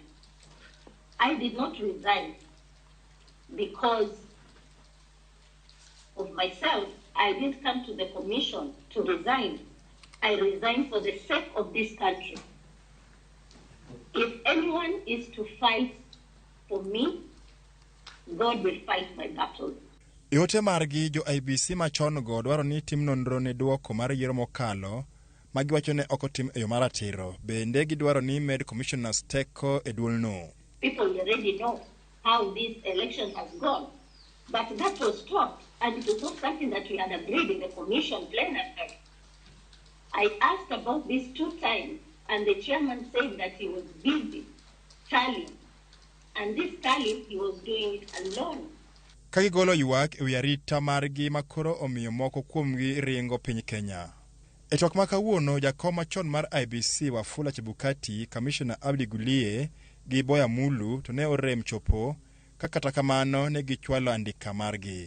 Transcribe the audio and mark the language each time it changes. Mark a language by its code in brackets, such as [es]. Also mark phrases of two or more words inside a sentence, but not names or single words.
[en] I did not resign because of myself. I didn't come to the commission to resign. I resigned for the sake of this country. If anyone is to fight for me, God will fight my battles. [luo] Iote margi jo IBC machon go dwaro ni tim nonro ne duoko mar yiero mokalo magiwacho ne ok otim e yo maratiro. Bende gidwaro ni med commissioners teko e duolno. [en] People already know how this election has gone. But that was stopped, and it was not something that we had agreed in the commission plenary. I asked about this 2 times, and the chairman said that he was busy tallying. And this tally, he was doing it alone. [luo] Kagigolo ywak ewi arita margi makoro omiyo moko kuomgi ringo piny Kenya. E twak ma kawuono, jakom machon mar IBC Wafula Chebukati, Commissioner Abdi Gulie gi Boya Mulu to ne orem chopo, kata kamano ne gichwalo andika margi.